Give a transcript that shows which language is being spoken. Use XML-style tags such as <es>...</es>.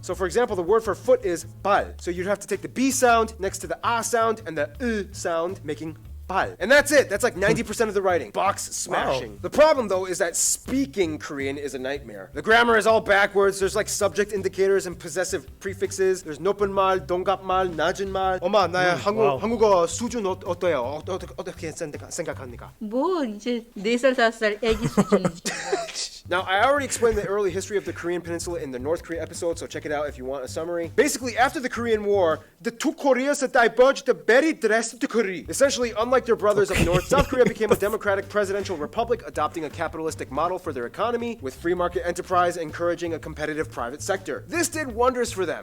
<en>So for example, the word for foot is bal. So you'd have to take the B sound next to the A sound and the sound, making bal. And that's it. That's like 90% of the writing. Box smashing. Wow. The problem, though, is that speaking Korean is a nightmare. The grammar is all backwards. There's like subject indicators and possessive prefixes. There's</en> <ko>높은 말, 동갑말, 낮은 말. 엄마, 나의</ko> <en>wow.</en> <ko>한국어 수준 어때요? 어떻게 생각합니까? 뭐 이제 4살 5살 애기 수준이지.</ko> <en>Now, I already explained the early history of the Korean Peninsula in the North Korea episode, so check it out if you want a summary. Basically, after the Korean War, the two Koreas diverged very drastically. Essentially, unlike their brothers up north, South Korea became a democratic presidential republic, adopting a capitalistic model for their economy, with free market enterprise encouraging a competitive private sector. This did wonders for them.</en>